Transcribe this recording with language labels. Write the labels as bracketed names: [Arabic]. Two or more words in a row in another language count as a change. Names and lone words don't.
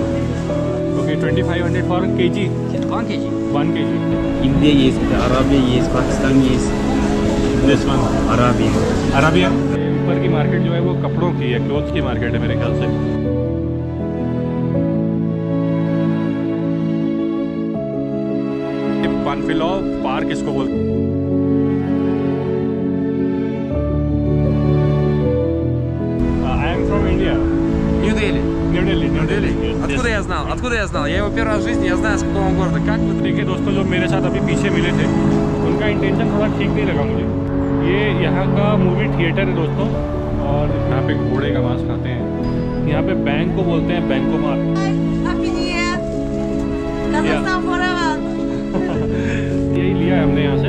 [English] okay 2500 for kg, 1 kg. [Russian] India есть, Arabia есть, Pakistan есть, [English] this one Arabia. [Hindi] अराबिया। ऊपर की मार्केट जो है वो कपड़ों की है, क्लोथ्स की मार्केट है मेरे ख्याल से। पानफिलौव पार्क इसको बोलते हैं। [English] I am from India. [Russian] Нью-Дели. [English] New Delhi. [Russian] Нью-Дели? [English] Yes, [Russian] Откуда [English] yes. [Russian] я знал? Откуда я знал? Я его первый раз в жизни, я знаю, с какого он города. Как вы? [Hindi] देखिए दोस्तों, जो मेरे साथ अभी पीछे मिले थे उनका इंटेंशन थोड़ा ठीक नहीं लगा मुझे। ये यहाँ का मूवी थिएटर है दोस्तों, और यहाँ पे घोड़े का मांस खाते हैं। यहाँ पे बैंक को बोलते हैं बैंको मार्क। [English] Happy New Year. Kazakhstan forever. [Hindi] यही लिया है हमने यहाँ से।